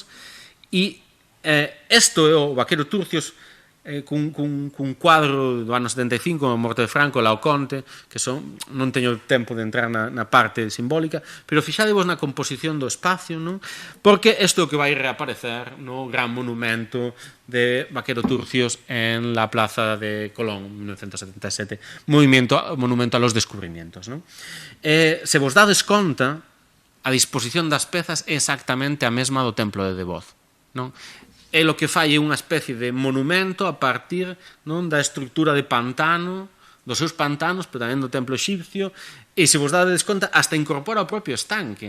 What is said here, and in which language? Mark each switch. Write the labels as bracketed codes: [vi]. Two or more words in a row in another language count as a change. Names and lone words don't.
[gl] E isto é o Vaquero Turcios cun cuadro do ano 75, a morte de Franco, Laoconte, que non teño tempo de entrar na parte simbólica, pero fixadevos na composición do espacio, non? Porque isto é o que vai reaparecer no gran monumento de Vaquero Turcios [es] en la Plaza de Colón, 1977, monumento a los descubrimientos, [gl] non? Se vos dades conta, a disposición das pezas é exactamente a mesma do Templo de Devoz, non? É o que fai unha especie de monumento a partir, non, da estructura de pantano, dos seus pantanos, pero tamén do templo exipcio, e se vos dades conta, hasta incorpora o propio estanque.